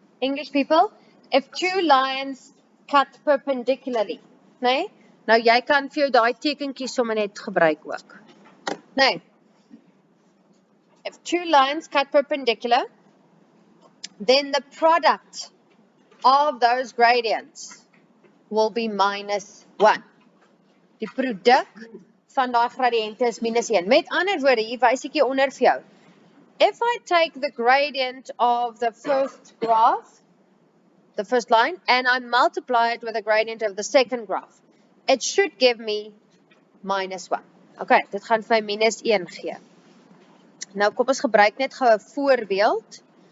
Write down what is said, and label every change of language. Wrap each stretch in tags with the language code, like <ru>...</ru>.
<en>English people, if two lines cut perpendicularly, nee?</en> <af>Nou jy kan vir jou daai tekentjies sommer net gebruik ook.</af> <en>Nee. If two lines cut perpendicular, then the product of those gradients will be -1.</en> <af>Die produk van daai gradiënte is -1. Met ander woorde, hier wys ek jou onder vir jou.</af> <en>If I take the gradient of the first graph, the first line, and I multiply it with the gradient of the second graph, it should give me -1.</en> <af>Okay, dit gaan vir my -1 gee. Nou kom ons gebruik net gou 'n voorbeeld.</af>